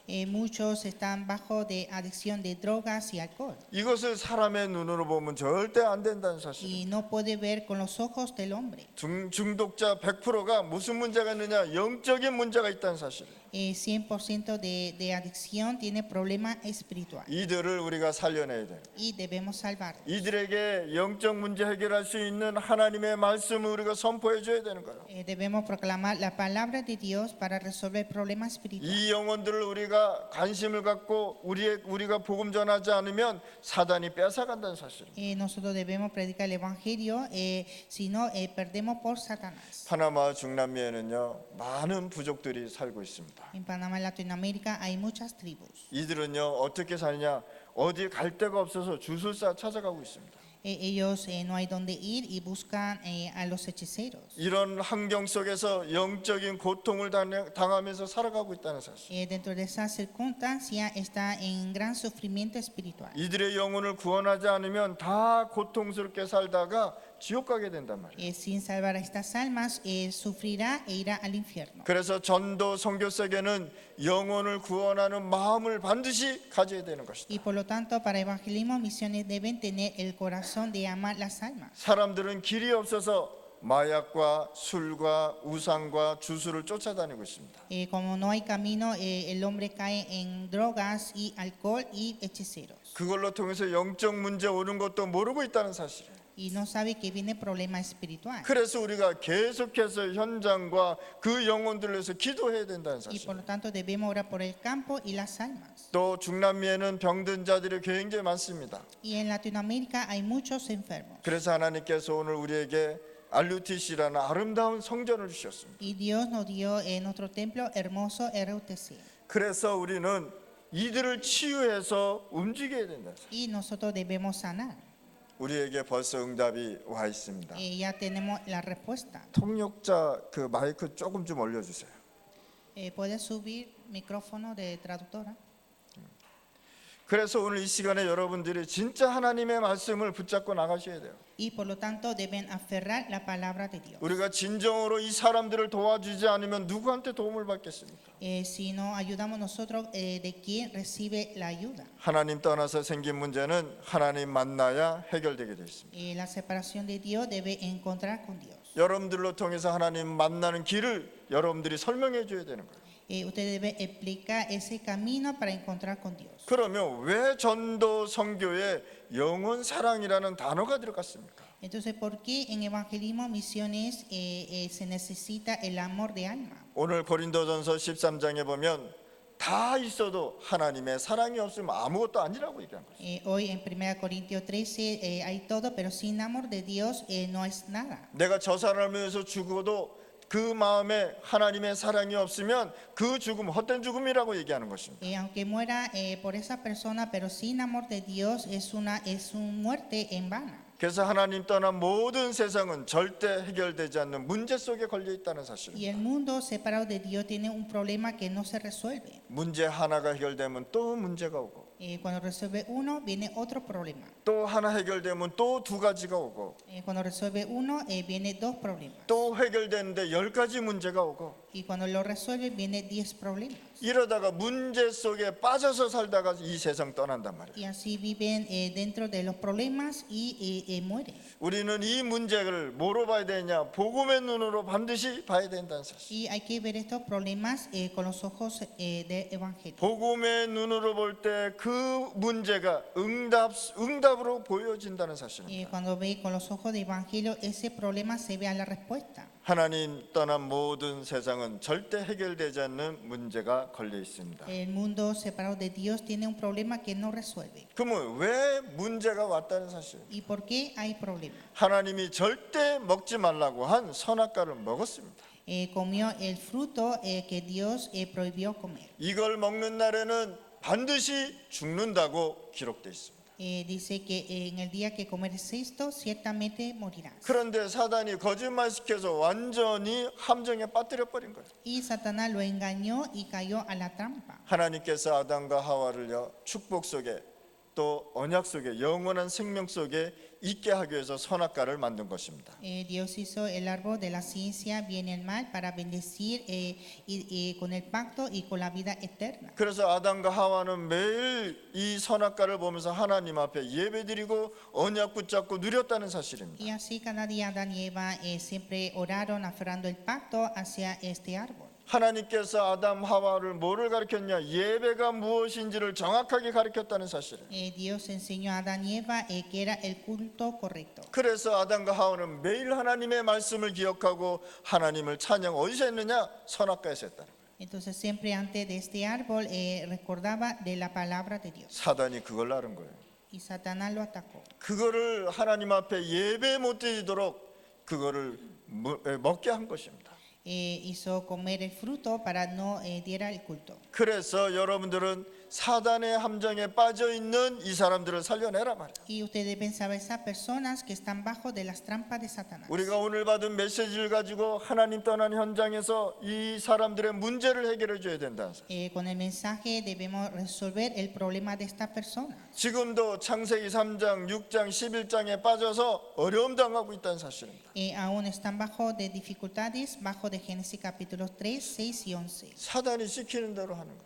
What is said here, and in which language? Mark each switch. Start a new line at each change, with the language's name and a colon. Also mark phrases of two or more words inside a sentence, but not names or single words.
Spanish: Muchos están bajo de adicción de drogas y alcohol.
Korean: 이것을 사람의 눈으로 보면 절대 안 된다는 사실.
Spanish: Y no puede ver con los ojos del hombre.
Korean: 중독자 100%가 무슨 문제가 있느냐? 영적인 문제가 있다는 사실.
Spanish: 100% de adicción tiene problema espiritual
Korean: 이들을 우리가 살려내야 돼요.
Spanish: y debemos salvarlos.
Korean: 이들에게 영적 문제 해결할 수 있는 하나님의 말씀을 우리가 선포해 줘야 되는 거예요.
Spanish: Debemos proclamar la palabra de Dios para resolver problemas espirituales.
Korean: 이 영혼들을 우리가 관심을 갖고 우리가 복음 전하지 않으면 사단이 뺏어간다는 사실입니다.
Spanish: Nosotros debemos predicar el evangelio, si no perdemos por Satanás.
Korean: 파나마 중남미에는요 많은 부족들이 살고 있습니다.
Spanish: En Panamá, Latinoamérica, hay muchas tribus.
Korean: 이들은요 어떻게 사느냐 어디 갈 데가 없어서 주술사 찾아가고 있습니다.
Spanish: Ellos no hay donde ir y buscan a los hechiceros.
Korean: 이런 환경 속에서 영적인 고통을 당하면서 살아가고 있다는 사실.
Spanish: Dentro de esa circunstancia está en gran sufrimiento espiritual.
Korean: 이들의 영혼을 구원하지 않으면 다 고통스럽게 살다가 지옥 가게 된단 말이에요.
Spanish: Sin salvar a estas almas, sufrirá e irá al infierno.
Korean: 그래서 전도 선교사에게는 영혼을 구원하는 마음을 반드시 가져야 되는 것이다.
Spanish: Y por lo tanto, para evangelismo, misiones deben tener el corazón de amar las almas.
Korean: 사람들은 길이 없어서 마약과 술과 우상과 주술을 쫓아다니고 있습니다.
Spanish: Como no hay camino, el hombre cae en drogas y alcohol y hechiceros.
Korean: 그걸로 통해서 영적 문제 오는 것도 모르고 있다는 사실이에요.
Spanish: Y no sabe que viene problema espiritual.
Korean: 그래서 우리가 계속해서 현장과 그 영혼들을 위해서 기도해야 된다는
Spanish: Y por
Korean: 사실.
Spanish: lo tanto debemos orar por el campo y las almas.
Korean: 또 중남미에는 병든 자들이 굉장히 많습니다.
Spanish: Y en Latinoamérica hay muchos enfermos.
Korean: 그래서 하나님께서 오늘 우리에게 RUTC라는 아름다운 성전을 주셨습니다.
Spanish: Y Dios nos dio en nuestro templo hermoso RUTC.
Korean: 그래서 우리는 이들을 치유해서 움직여야 된다.
Spanish: Y nosotros debemos sanar.
Korean: 우리에게 벌써 응답이 와 있습니다.
Spanish: Ya tenemos la respuesta.
Korean: 통역자 그 마이크 조금 좀 올려주세요.
Spanish: ¿Puedes subir micrófono de traductora?
Korean: 그래서 오늘 이 시간에 여러분들이 진짜 하나님의 말씀을 붙잡고 나가셔야 돼요.
Spanish: Y por lo tanto deben aferrar la palabra de Dios.
Korean: 우리가 진정으로 이 사람들을 도와주지 않으면 누구한테 도움을 받겠습니까?
Spanish: Si no ayudamos nosotros, ¿de quién recibe la ayuda?
Korean: 하나님 떠나서 생긴 문제는 하나님 만나야 해결되게 되어 있습니다.
Spanish: La separación de Dios debe encontrar con Dios.
Korean: 여러분들로 통해서 하나님 만나는 길을 여러분들이 설명해 줘야 되는 거예요.
Spanish: Usted debe explicar ese camino para encontrar con Dios.
Korean: 그러면 왜 전도 선교에 영혼 사랑이라는 단어가 들어갔습니까?
Spanish: Entonces, ¿por qué en evangelismo, misiones, se necesita el amor de alma?
Korean: 오늘 고린도전서 13장에 보면 다 있어도 하나님의 사랑이 없으면 아무것도 아니라고 얘기한 거예요.
Spanish: Hoy en 1 Corintios 13 hay todo, pero sin amor de Dios no es nada.
Korean: 내가 저 사람을 위해서 죽어도 그 마음에 하나님의 사랑이 없으면 그 죽음 헛된 죽음이라고 얘기하는 것입니다.
Spanish: Aunque muera por esa persona, pero sin amor de Dios es una muerte en vano.
Korean: 그래서 하나님 떠난 모든 세상은 절대 해결되지 않는 문제 속에 걸려 있다는
Spanish: Y
Korean: 사실입니다.
Spanish: el mundo separado de Dios tiene un problema que no se resuelve.
Korean: 문제 하나가 해결되면 또 문제가 오고
Spanish: Cuando resuelve uno, viene otro problema.
Korean: 또 하나 해결되면 또 두 가지가 오고
Spanish: Cuando resuelve uno, viene dos problemas.
Korean: 또 해결되는데 10가지 문제가 오고
Spanish: Y cuando lo resuelve, viene 10 problemas.
Korean: 이러다가 문제 속에 빠져서 살다가 이 세상 떠난단 말이에요.
Spanish: Y así viven dentro de los problemas y mueren.
Korean: 우리는 이 문제를 뭐로 봐야 되냐? 복음의 눈으로 반드시 봐야 된다는 사실.
Spanish: Y hay que ver estos problemas con los ojos del Evangelio.
Korean: 복음의 눈으로 볼 때 그 문제가 응답으로 보여진다는 사실입니다.
Spanish: Cuando ve con los ojos del Evangelio, ese problema se ve a la respuesta.
Korean: 하나님 떠난 모든 세상은 절대 해결되지 않는 문제가 걸려 있습니다.
Spanish: El mundo separado de Dios tiene un problema que no resuelve.
Korean: 그러면 왜 문제가 왔다는 사실?
Spanish: ¿Y por qué hay problema?
Korean: 하나님이 절대 먹지 말라고 한 선악과를 먹었습니다.
Spanish: Comió el fruto que Dios prohibió comer.
Korean: 이걸 먹는 날에는 반드시 죽는다고 기록되어 있습니다.
Spanish: Dice que en el día que comeres esto, ciertamente morirás.
Korean: 그런데 사단이 거짓말시켜서 완전히 함정에 빠뜨려 버린 거예요.
Spanish: Y Satanás lo engañó y cayó a la trampa.
Korean: 하나님께서 아담과 하와를요 축복 속에 또 언약 속에 영원한 생명 속에 있게 하기 위해서 선악과를 만든 것입니다.
Spanish: Dios hizo el árbol de la ciencia, bien y el mal, para bendecir con el pacto y con la vida eterna.
Korean: 그래서 아담과 하와는 매일 이 선악과를 보면서 하나님 앞에 예배드리고 언약 붙잡고 누렸다는 사실입니다.
Spanish: Y así cada día Adán y Eva siempre oraron aferrando el pacto hacia este árbol.
Korean: 하나님께서 아담 하와를 뭐를 가르쳤냐? 예배가 무엇인지를 정확하게 가르쳤다는 사실이에요.
Spanish: Dios enseñó a Adán y Eva que era el culto correcto.
Korean: 그래서 아담과 하와는 매일 하나님의 말씀을 기억하고 하나님을 찬양 어디서 했느냐? 선악과에서 했다는 거예요.
Spanish: Entonces siempre antes de este árbol recordaba de la palabra de Dios.
Korean: 사단이 그걸 알은 거예요.
Spanish: Y Satanás lo atacó.
Korean: 그거를 하나님 앞에 예배 못 드리도록 그거를 먹게 한 것입니다.
Spanish: Hizo comer el fruto para no diera el culto.
Korean: 그래서 여러분들은 사단의 함정에 빠져 있는 이 사람들을 살려내라 말이야.
Spanish: Y ustedes deben saber esas personas que están bajo de las trampas de Satanás.
Korean: 우리가 오늘 받은 메시지를 가지고 하나님 떠난 현장에서 이 사람들의 문제를 해결해 줘야 된다.
Spanish: Con el mensaje debemos resolver el problema de estas personas.
Korean: 지금도 창세기 3장, 6장, 11장에 빠져서 어려움 당하고 있다는 사실입니다.
Spanish: Aún están bajo de dificultades, bajo de Génesis capítulos 3, 6 y 11.
Korean: 사단이 시키는 대로 하는 거예요.